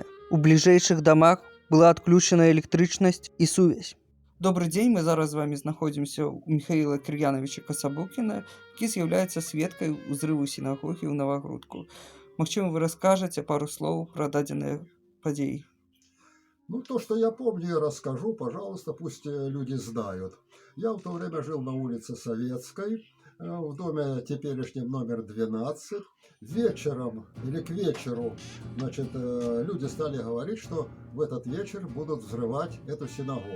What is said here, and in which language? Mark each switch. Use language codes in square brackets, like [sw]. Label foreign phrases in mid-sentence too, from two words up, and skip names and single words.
[be] У бліжэйшых дамах была адключана электрычнасць і сувязь. Добрый дзень, мы зараз з вами знаходзімся ў Михаіла Кір'янавіча Касабукіна, які з'яўляецца сведкай узрыву сінагогі ў Новогрудку. Магчыма, вы раскажаце пару слоў пра дадзеныя падзеі. [ru] Ну, то, что я помню, я расскажу, пожалуйста, пусть люди знают. Я в то время жил на улице Советской, в доме теперешнем номер 12. Вечером или к вечеру, значит, люди стали говорить, что в этот вечер будут взрывать эту синагогу.